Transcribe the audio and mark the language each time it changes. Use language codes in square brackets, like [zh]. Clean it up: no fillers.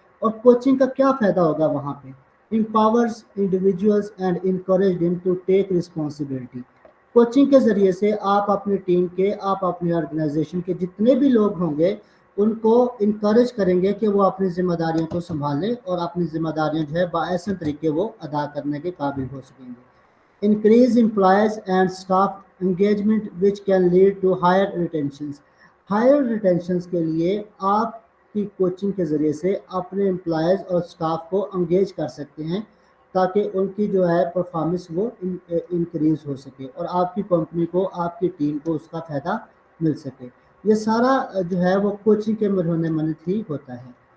[ur] اور کوچنگ کا کیا فائدہ ہوگا وہاں پہ؟ [en] empowers individuals and encourage them to take responsibility. [ur] Coaching کے ذریعے سے آپ اپنی ٹیم کے، آپ اپنی آرگنائزیشن کے جتنے بھی لوگ ہوں گے ان کو انکریج کریں گے کہ وہ اپنی ذمہ داریوں کو سنبھالیں اور اپنی ذمہ داریاں جو ہے باحسن طریقے وہ ادا کرنے کے قابل ہو سکیں گے. [en] Increase employees and staff engagement which can lead to higher retentions. [ur] Higher retentions کے لیے آپ کی کوچنگ کے ذریعے سے اپنے امپلائیز اور اسٹاف کو انگیج کر سکتے ہیں تاکہ ان کی جو ہے پرفارمنس وہ انکریز ہو سکے اور آپ کی کمپنی کو، آپ کی ٹیم کو اس کا فائدہ مل سکے. یہ سارا جو ہے وہ کوچنگ کے مرہون منت ہی ہوتا ہے.